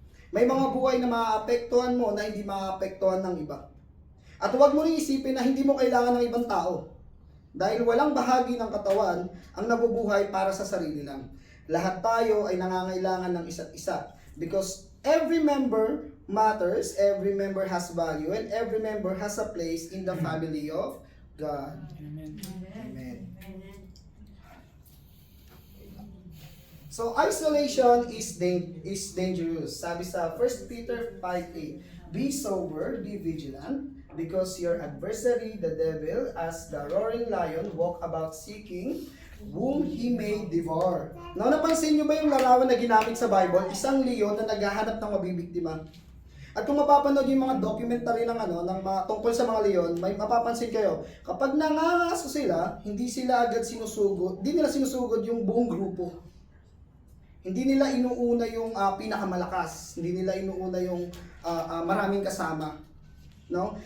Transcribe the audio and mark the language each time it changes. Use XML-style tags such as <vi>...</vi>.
<tl>May mga buhay na maaapektuhan mo na hindi maaapektuhan ng iba. At huwag mo rin isipin na hindi mo kailangan ng ibang tao. Dahil walang bahagi ng katawan ang nabubuhay para sa sarili lang. Lahat tayo ay nangangailangan ng isa't isa.</tl> <en>Because every member matters, every member has value, and every member has a place in the family of God. Amen. Amen. So isolation is dangerous.</en> <tl>Sabi sa</tl> <en>1 Peter 5:8, be sober, be vigilant, because your adversary, the devil, as the roaring lion, walk about seeking whom he may devour.</en> <tl>Now, napansin nyo ba yung larawan na ginamit sa Bible? Isang leon na naghahanap ng mabibiktima. At kung mapapanood yung mga documentary ng tungkol sa mga leon, may mapapansin kayo, kapag nangangaso sila, hindi sila agad sinusugod, hindi nila sinusugod yung buong grupo. Hindi nila inuuna yung pinakamalakas, hindi nila inuuna yung maraming kasama. No?</tl>